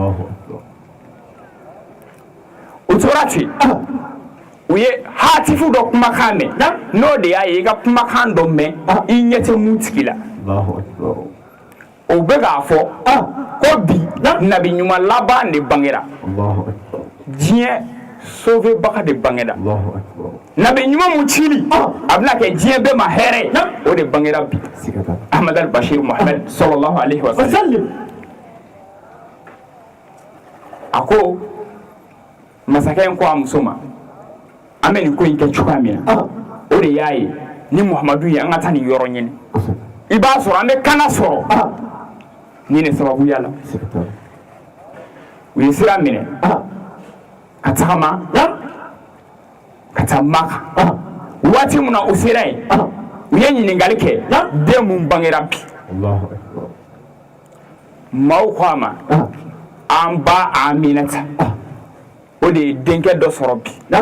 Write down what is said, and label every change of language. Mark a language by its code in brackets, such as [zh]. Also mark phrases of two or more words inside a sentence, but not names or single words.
[bm] o tora ten u ye hatifu dɔ kumakan mɛn n'o de y'a ye i ka kumakan dɔ mɛn i ɲɛ tɛ mun tigi la o bɛ k'a fɔ ko bi nabi ɲuman laban de bangera diɲɛ sauver baga de bangeda nabi ɲuman mu cili a bɛna kɛ diɲɛ bɛɛ ma hɛrɛ o de bangera bi Ahmad al-Bashir Muhammad [ar] صلى الله عليه وسلم [bm] a ko masakɛ in ko a muso ma an bɛ nin ko in kɛ cogoya min na o de y'a ye ni Muhammadu ye an ka taa nin yɔrɔ ɲini i b'a sɔrɔ an bɛ kana sɔrɔ ni nin sababuya la u ye sira minɛ ka tagama ka taa Maka waati min na u sera yen u ye ɲininkali kɛ den mun bangera bi maaw ko a ma an ba Aminata o de ye denkɛ dɔ sɔrɔ bi